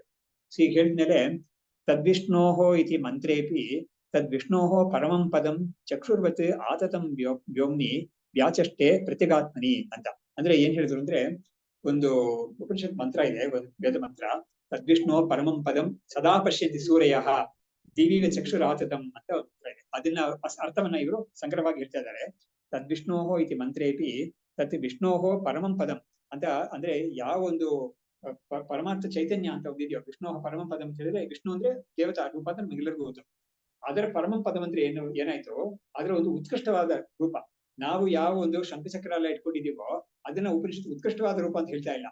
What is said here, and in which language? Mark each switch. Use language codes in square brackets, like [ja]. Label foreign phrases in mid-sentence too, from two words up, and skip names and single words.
[kn] ಸೊ ಈಗ ಹೇಳಿದ್ಮೇಲೆ [sa] ತದ್ವಿಷ್ಣೋಹೋ ಇತಿ ಮಂತ್ರೇಪಿ ತದ್ವಿಷ್ಣೋಹೋ ಪರಮಂ ಪದಂ ಚಕ್ಷುರ್ವತ್ ಆತತಂ ವ್ಯೋಮ್ನಿ ವ್ಯಾಚಷ್ಟೇ ಪ್ರತ್ಯಗಾತ್ಮನಿ ಅಂತ. [kn] ಅಂದ್ರೆ ಏನ್ ಹೇಳಿದ್ರು ಅಂದ್ರೆ, ಒಂದು ಉಪನಿಷತ್ ಮಂತ್ರ ಇದೆ, ಒಂದು ವೇದ ಮಂತ್ರ, [sa] ತದ್ವಿಷ್ಣು ಪರಮಂ ಪದಂ ಸದಾ ಪಶ್ಯಂತಿ ಸೂರ್ಯಃ ದಿವಿವ ಚಕ್ಷುರಾತತಂ [kn] ಅಂತ ಮಂತ್ರ ಇದೆ. ಅದನ್ನ ಅರ್ಥವನ್ನ ಇವರು ಸಂಗ್ರಹವಾಗಿ ಹೇಳ್ತಾ ಇದ್ದಾರೆ. [sa] ತದ್ವಿಷ್ಣೋಹೋ ಇತಿ ಮಂತ್ರೇಪಿ ತತ್ ವಿಷ್ಣೋಹೋ ಪರಮಂ ಪದಂ ಅಂತ. [kn] ಅಂದ್ರೆ ಯಾವ ಒಂದು ಪರಮಾರ್ಥ ಚೈತನ್ಯ ಅಂತ ಒಂದಿದೆಯೋ, [sa] ವಿಷ್ಣು ಪರಮಂ ಪದಂ [kn] ಅಂತ ಹೇಳಿದ್ರೆ, ವಿಷ್ಣು ಅಂದ್ರೆ ದೇವತಾ ರೂಪ ಅಂತ ನಮಗೆಲ್ಲರಿಗೂ ಗೊತ್ತು. ಅದರ [sa] ಪರಮಂ ಪದಂ [kn] ಅಂದ್ರೆ ಏನಾಯ್ತು, ಅದರ ಒಂದು ಉತ್ಕೃಷ್ಟವಾದ ರೂಪ. ನಾವು ಯಾವ ಒಂದು ಶಂಖಚಕ್ರ ಎಲ್ಲ ಇಟ್ಕೊಂಡಿದೀವೋ ಅದನ್ನ ಉಪನಿಷತ್ ಉತ್ಕೃಷ್ಟವಾದ ರೂಪ ಅಂತ ಹೇಳ್ತಾ ಇಲ್ಲ.